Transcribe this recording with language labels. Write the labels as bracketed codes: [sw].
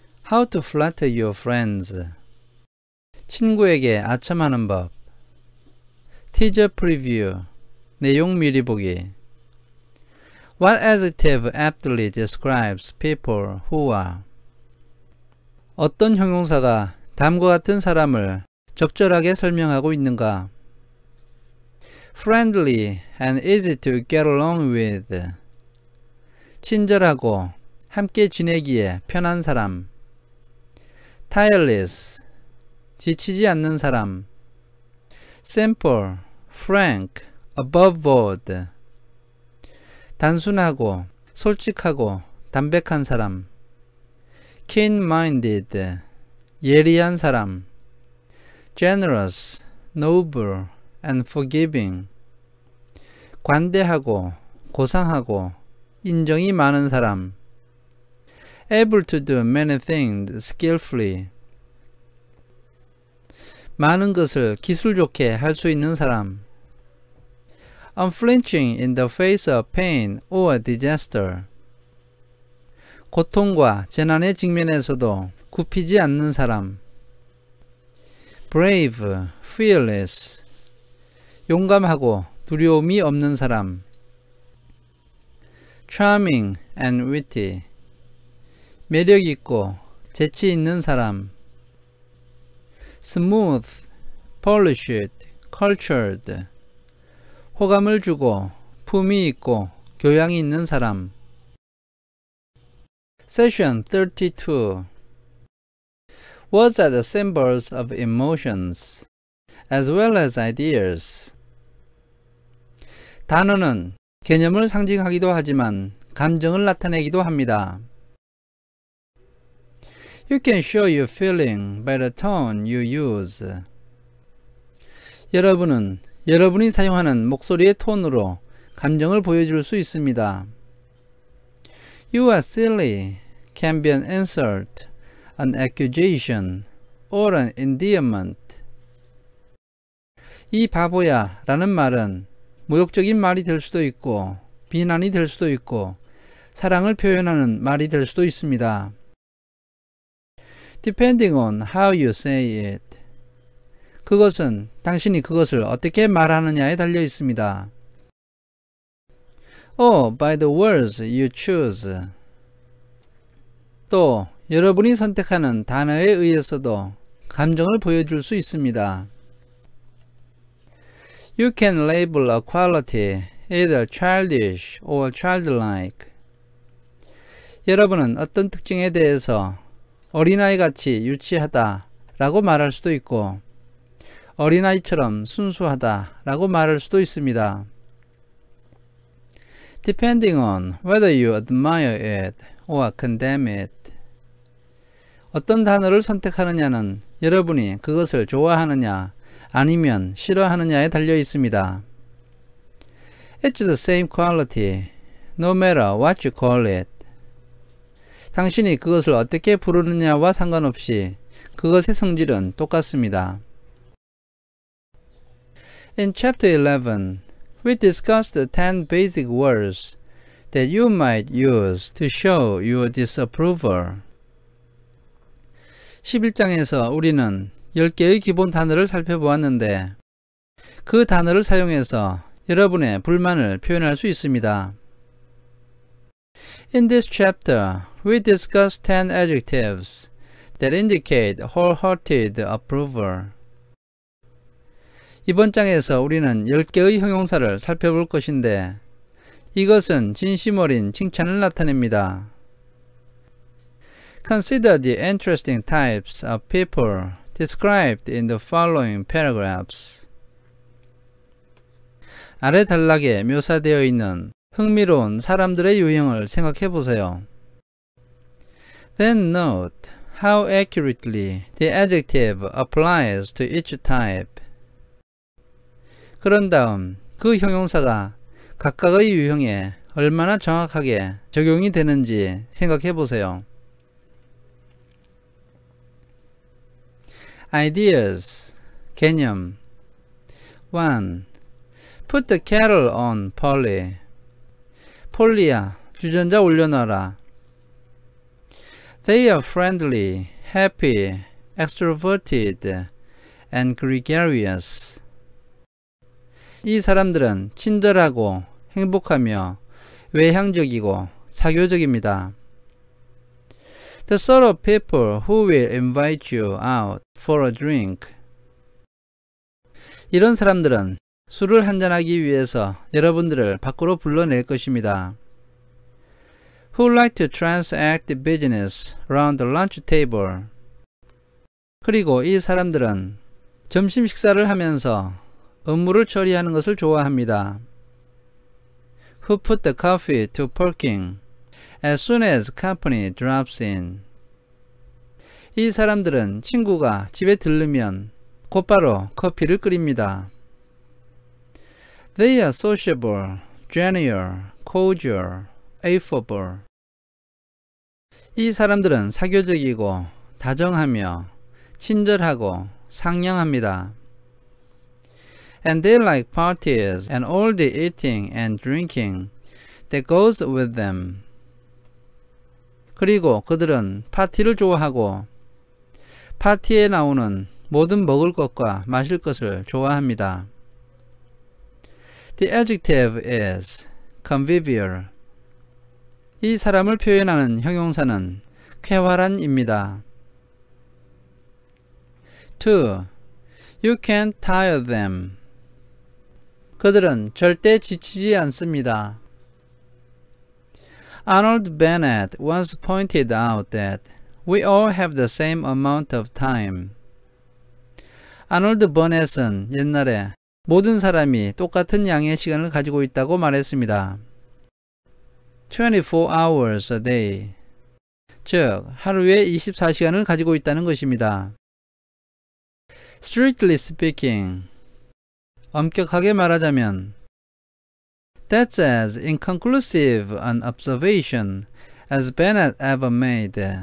[en] How to flatter your friends. [ko] 친구에게 아첨하는 법. [en] Teaser preview. [ko] 내용 미리 보기. [en] What adjective aptly describes people who are? [ko] 어떤 형용사가 다음과 같은 사람을 적절하게 설명하고 있는가? [en] Friendly and easy to get along with. [ko] 친절하고 함께 지내기에 편한 사람. [en] Tireless. [ko] 지치지 않는 사람. [en] Simple, frank, above board. [ko] 단순하고 솔직하고 담백한 사람. [en] Keen-minded. [ko] 예리한 사람. [en] Generous, noble, and forgiving. [ko] 관대하고 고상하고 인정이 많은 사람. [en] Able to do many things skillfully. [ko] 많은 것을 기술 좋게 할 수 있는 사람. [en] Unflinching in the face of pain or disaster. [ko] 고통과 재난에 직면해서도 굽히지 않는 사람. [en] Brave, fearless. [ko] 용감하고 두려움이 없는 사람. [en] Charming and witty. [ko] 매력 있고 재치 있는 사람. [en] Smooth, polished, cultured. [ko] 호감을 주고 품위 있고 교양이 있는 사람. [en] Session 32. Words are the symbols of emotions, as well as ideas. [ko] 단어는 개념을 상징하기도 하지만 감정을 나타내기도 합니다. [en] You can show your feeling by the tone you use. [ko] 여러분은 여러분이 사용하는 목소리의 톤으로 감정을 보여줄 수 있습니다. [en] You are silly can be an insult, an accusation, or an endearment. [ko] 이 바보야 라는 말은 모욕적인 말이 될 수도 있고 비난이 될 수도 있고 사랑을 표현하는 말이 될 수도 있습니다. [en] Depending on how you say it. [ko] 그것은 당신이 그것을 어떻게 말하느냐에 달려 있습니다. [en] Or by the words you choose. [ko] 또 여러분이 선택하는 단어에 의해서도 감정을 보여줄 수 있습니다. [en] You can label a quality either childish or childlike. [ko] 여러분은 어떤 특징에 대해서 어린아이같이 유치하다 라고 말할 수도 있고 어린아이처럼 순수하다 라고 말할 수도 있습니다. [en] Depending on whether you admire it or condemn it. [ko] 어떤 단어를 선택하느냐는 여러분이 그것을 좋아하느냐 아니면 싫어하느냐에 달려 있습니다. [en] It's the same quality, no matter what you call it. [ko] 당신이 그것을 어떻게 부르느냐와 상관없이 그것의 성질은 똑같습니다. [en] In chapter 11, we discussed the 10 basic words that you might use to show your disapproval. [ko] 11장에서 우리는 10개의 기본 단어를 살펴보았는데 그 단어를 사용해서 여러분의 불만을 표현할 수 있습니다. [en] In this chapter, we discuss 10 adjectives that indicate wholehearted approval. [ko] 이번 장에서 우리는 10개의 형용사를 살펴볼 것인데 이것은 진심 어린 칭찬을 나타냅니다. [en] Consider the interesting types of people described in the following paragraphs. [ko] 아래 단락에 묘사되어 있는 흥미로운 사람들의 유형을 생각해 보세요. [en] Then note how accurately the adjective applies to each type. [ko] 그런 다음 그 형용사가 각각의 유형에 얼마나 정확하게 적용이 되는지 생각해 보세요. [en] Ideas, 개념. 1. Put the kettle on, Polly. [ko] 폴리야, 주전자 올려놔라. [en] They are friendly, happy, extroverted, and gregarious. [ko] 이 사람들은 친절하고 행복하며 외향적이고 사교적입니다. [en] The sort of people who will invite you out for a drink. [ko] 이런 사람들은 술을 한잔하기 위해서 여러분들을 밖으로 불러낼 것입니다. [en] Who like to transact business around the lunch table. [ko] 그리고 이 사람들은 점심 식사를 하면서 업무를 처리하는 것을 좋아합니다. [en] Who put the coffee to perking as soon as company drops in. [ko] 이 사람들은 친구가 집에 들르면 곧바로 커피를 끓입니다. [en] They are sociable, genial, cordial, affable. [ko] 이 사람들은 사교적이고 다정하며 친절하고 상냥합니다. [en] And they like parties and all the eating and drinking that goes with them. [ko] 그리고 그들은 파티를 좋아하고 파티에 나오는 모든 먹을 것과 마실 것을 좋아합니다. [en] The adjective is convivial. [ko] 이 사람을 표현하는 형용사는 쾌활한입니다. [en] 2. You can't tire them. [ko] 그들은 절대 지치지 않습니다. [en] Arnold Bennett once pointed out that we all have the same amount of time. [ko] 아놀드 버넷은 옛날에 모든 사람이 똑같은 양의 시간을 가지고 있다고 말했습니다. [en] 24 hours a day. [ko] 즉, 하루에 24시간을 가지고 있다는 것입니다. [en] Strictly speaking. [ko] 엄격하게 말하자면 [en] That's as inconclusive an observation as Bennett ever made.